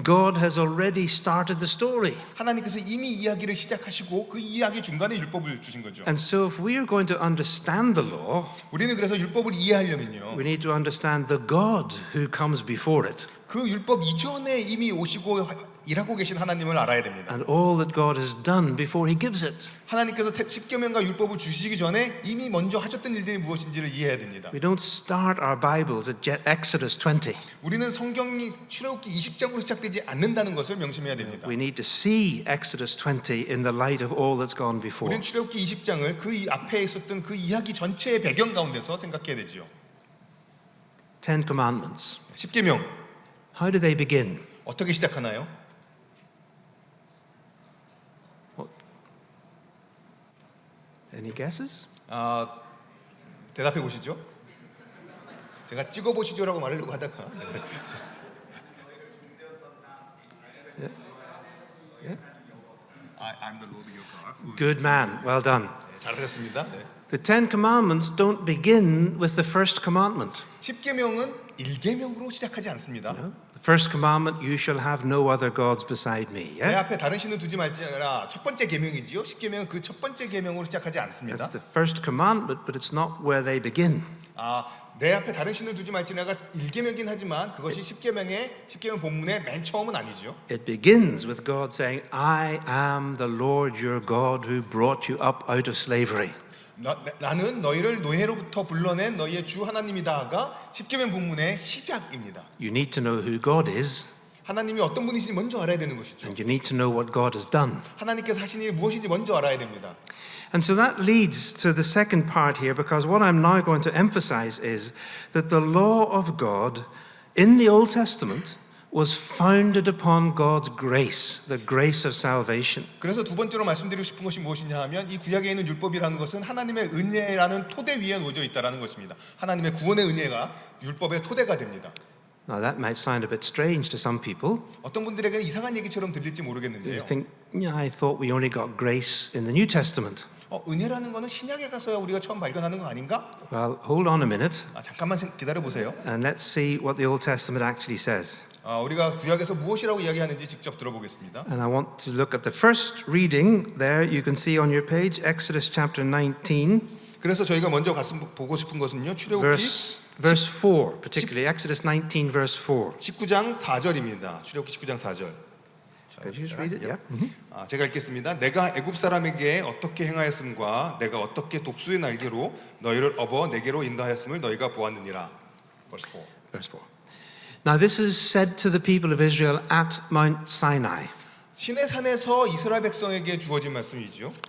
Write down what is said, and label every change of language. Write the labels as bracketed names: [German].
[English] God has already started the story. [Korean] 하나님께서 이미 이야기를 시작하시고 그 이야기 중간에 율법을 주신 거죠. [English] And so if we are going to understand the law, [Korean] 우리는 그래서 율법을 이해하려면요. [English] we need to understand the God who comes before it. [Korean] 그 율법 이전에 이미 오시고 일하고 계신 하나님을 알아야 됩니다. [English] And all that God has done before he gives it. [Korean] 하나님께서 십계명과 율법을 주시기 전에 이미 먼저 하셨던 일들이 무엇인지를 이해해야 됩니다. [English] We don't start our Bibles at Exodus 20. [Korean] 우리는 성경이 출애굽기 20장으로 시작되지 않는다는 것을 명심해야 됩니다. [English] We need to see Exodus 20 in the light of all that's gone before. [Korean] 우리는 출애굽기 20장을 그 앞에 있었던 그 이야기 전체의 배경 가운데서 생각해야 되죠. [English] Ten Commandments. [Korean] 십계명 [English] How do they begin? [Korean] 어떻게 시작하나요? [English] Any guesses? [Korean] 대답해 보시죠. 제가 찍어 보시죠라고 말하려고 하다가 [English] I'm the Lord your God. Good man. Well done. [Korean] 잘하셨습니다. [English] The Ten Commandments don't begin with the first commandment. [Korean] 십계명은 1계명으로 시작하지 않습니다. [English] The first commandment, you shall have no other gods beside me. [Korean] 내 [English] Yeah? [Korean] 앞에 다른 신을 두지 말지라 첫 번째 계명이지요. 십계명은 그 첫 번째 계명으로 시작하지 않습니다. [English] That's the first commandment, but it's not where they begin. [Korean] 내 앞에 다른 신을 두지 말지라가 1계명이긴 하지만 그것이 십계명 본문의 맨 처음은 아니죠. [English] It begins with God saying, I am the Lord your God who brought you up out of slavery. [Korean] 나는 너희를 노예로부터 불러낸 너희의 주 하나님이다가 십계명 본문의 시작입니다. [English] You need to know who God is. [Korean] 하나님이 어떤 분이신지 먼저 알아야 되는 것이죠. [English] And you need to know what God has done. [Korean] 하나님께서 하신 일이 무엇인지 먼저 알아야 됩니다. [English] And so that leads to the second part here, because what I'm now going to emphasize is that the law of God in the Old Testament was founded upon God's grace, the grace of salvation. [Korean] 그래서 두 번째로 말씀드리고 싶은 것이 무엇이냐 하면 이 구약에 있는 율법이라는 것은 하나님의 은혜라는 토대 위에 놓여져 있다라는 것입니다. 하나님의 구원의 은혜가 율법의 토대가 됩니다. [English] Now that might sound a bit strange to some people. [Korean] 어떤 분들에게는 이상한 얘기처럼 들릴지 모르겠는데요. [English] You think, yeah, I thought we only got grace in the New Testament. [Korean] 은혜라는 것은 신약에 가서야 우리가 처음 발견하는 거 아닌가? [English] Well, hold on a minute [Korean] 잠깐만 기다려 보세요. [English] and let's see what the Old Testament actually says. [Korean] 우리가 구약에서 무엇이라고 이야기하는지 직접 들어보겠습니다. [English] And I want to look at the first reading there. You can see on your page, Exodus chapter 19, [Korean] 그래서 저희가 먼저 보고 싶은 것은요. 출애굽기 [English] verse 4, particularly Exodus 19, verse 4. [Korean] 19장 4절입니다. 출애굽기 19장 4절. [English] Could you just read it? Yeah. [Korean] 제가 읽겠습니다. 내가 애굽 사람에게 어떻게 행하였음과 내가 어떻게 독수의 날개로 너희를 업어 내게로 인도하였음을 너희가 보았느니라. [English] Verse 4. Verse 4. Now this is said to the people of Israel at Mount Sinai, [Korean] 시내 산에서 이스라엘 백성에게 주어진 말씀이죠.